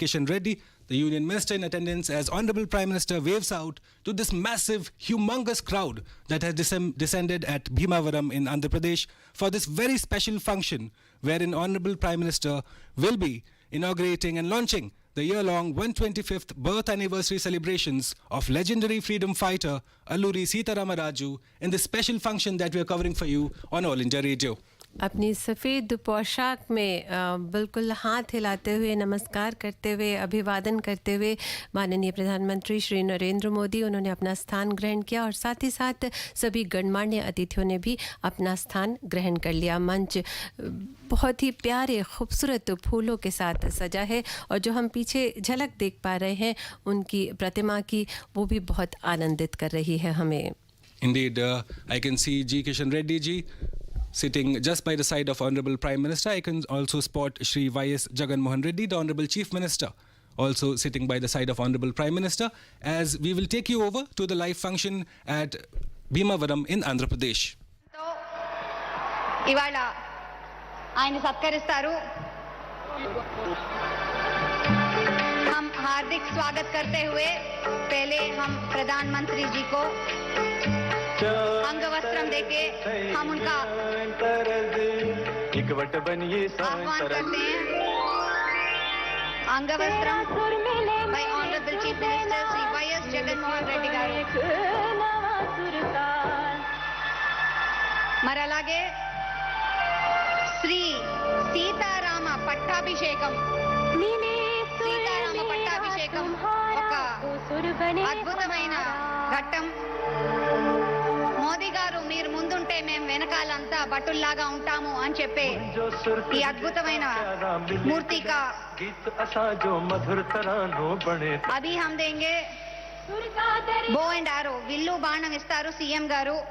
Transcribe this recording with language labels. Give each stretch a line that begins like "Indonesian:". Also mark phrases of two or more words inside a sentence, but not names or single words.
English: Kishan Reddy, the Union Minister, in attendance as Hon'ble Prime Minister waves out to this massive, humongous crowd that has descended at Bhimavaram in Andhra Pradesh for this very special function, wherein Hon'ble Prime Minister will be inaugurating and launching the year-long 125th birth anniversary celebrations of legendary freedom fighter Alluri Sitarama Raju in this special function that we are covering for you on All India Radio.
Hindi: अपनी सफ़ेद पोशाक में बिल्कुल हाथ हिलाते हुए, नमस्कार करते हुए, अभिवादन करते हुए माननीय प्रधानमंत्री श्री नरेंद्र मोदी उन्होंने अपना स्थान ग्रहण किया और साथ ही साथ सभी गणमान्य अतिथियों ने भी अपना स्थान ग्रहण कर लिया। मंच बहुत ही प्यारे खूबसूरत फूलों के साथ सजा है और जो हम पीछे झलक देख पा रहे हैं उनकी प्रतिमा की, वो भी बहुत आनंदित कर रही है हमें।
English: Indeed, I can see G. Kishan Reddy ji sitting just by the side of Hon'ble Prime Minister. I can also spot Shri Y.S. Jaganmohan Reddy, the Honorable Chief Minister, also sitting by the side of Hon'ble Prime Minister, as we will take you over to the live function at Bhimavaram in Andhra Pradesh.
Telugu: ఇవాళ ఆయన సత్కరిస్తారు।
Hindi: हम हार्दिक स्वागत करते हुए पहले हम प्रधानमंत्री जी को अंग वस्त्रम देके हम उनका आह्वान करते हैं। अंग वस्त्रम
English: by Honorable Chief Minister Shri Y.S.
Telugu: Jaganmohan Reddy గారు। మరి అలాగే శ్రీ సీతారామ పట్టాభిషేకం ఒక అద్భుతమైన ఘట్టం। మోదీ గారు మీరు ముందుంటే మేము వెనకాలంతా బటుల్లాగా ఉంటాము అని చెప్పే ఈ అద్భుతమైన మూర్తి
Hindi: का अभी हम देंगे।
English: bow and arrow
Telugu: విల్లు బాణం ఇస్తారు సీఎం గారు।